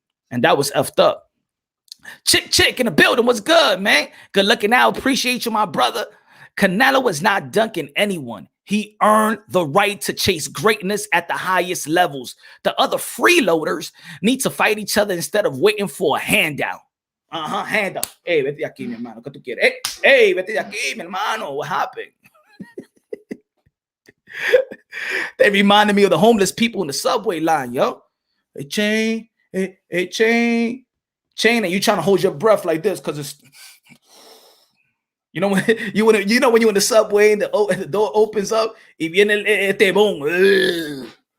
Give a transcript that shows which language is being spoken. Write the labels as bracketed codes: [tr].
[en] And that was effed up. Chick in the building. What's good, man? Good looking out. Appreciate you, my brother. Canelo is not dunking anyone. He earned the right to chase greatness at the highest levels. The other freeloaders need to fight each other instead of waiting for a handout. Handout. [es] Hey, vete de aquí, mi hermano. ¿Qué tú quieres? Hey, vete de aquí, mi hermano. [en] What happened? They reminded me of the homeless people in the subway line, yo. Hey, chain. Hey, chain. Chain, and you trying to hold your breath like this because it's, you know, when you're in the subway and the door opens up, boom.